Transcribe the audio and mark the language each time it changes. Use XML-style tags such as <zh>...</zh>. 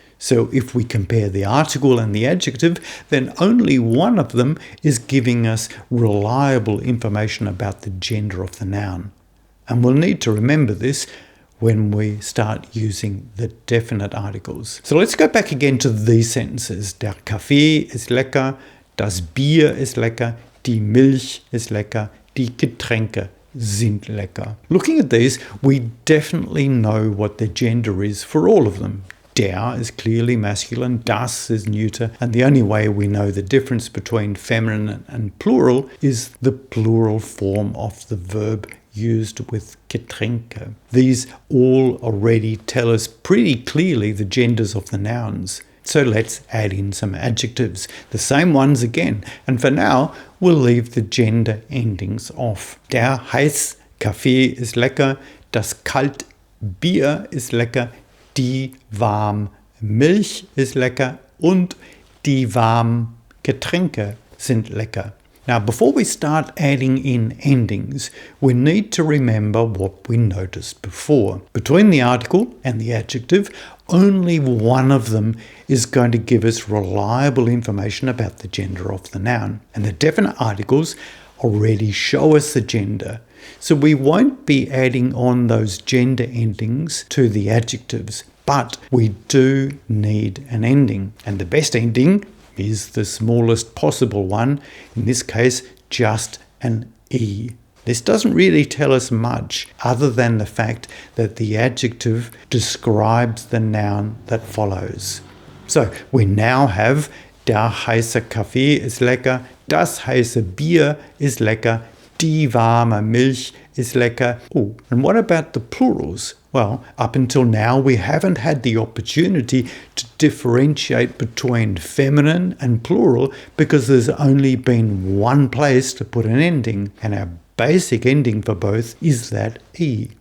<en>So if we compare the article and the adjective, then only one of them is giving us reliable information about the gender of the noun. And we'll need to remember this when we start using the definite articles. So let's go back again to these sentences.</en> <de>Der Kaffee ist lecker, das Bier ist lecker, die Milch ist lecker, die Getränke sind lecker.</de> <en>Looking at these, we definitely know what the gender is for all of them. Der is clearly masculine, das is neuter, and the only way we know the difference between feminine and plural is the plural form of the verb used with Getränke. These all already tell us pretty clearly the genders of the nouns. So let's add in some adjectives, the same ones again, and for now we'll leave the gender endings off.</en> <de>Der heiße Kaffee ist lecker, das kalt Bier ist lecker, die warm Milch ist lecker und die warm Getränke sind lecker.</de> <en>Now, before we start adding in endings, we need to remember what we noticed before. Between the article and the adjective, only one of them is going to give us reliable information about the gender of the noun. And the definite articles already show us the gender. So we won't be adding on those gender endings to the adjectives, but we do need an ending. And the best ending is the smallest possible one, in this case just an E. This doesn't really tell us much other than the fact that the adjective describes the noun that follows. So we now have</en> <de>der heiße Kaffee ist lecker, das heiße Bier ist lecker, die warme Milch is lecker.</de> <en>Oh, and what about the plurals? Well, up until now we haven't had the opportunity to differentiate between feminine and plural because there's only been one place to put an ending, and our basic ending for both is that E.</en>